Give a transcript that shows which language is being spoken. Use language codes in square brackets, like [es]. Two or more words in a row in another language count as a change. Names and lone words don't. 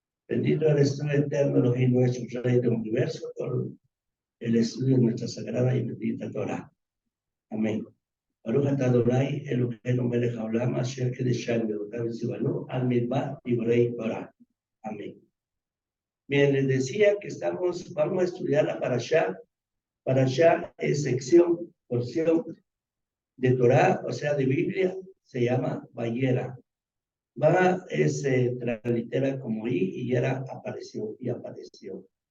[es] Bendito eres tú, eterno Elohim nuestro, Rey del universo, por el estudio de nuestra sagrada y bendita Torah. Amén. [he] ברוך אתה אדני, אלהינו מלך העולם, אשר קדשנו באותיו וצונו, על מדבר דברי תורה. Amén. [es] Bien, les decía que vamos a estudiar la Parashá. Parashá es porción de Torah, o sea, de Biblia, se llama Vayera. Va se translitera como y Yera apareció y apareció.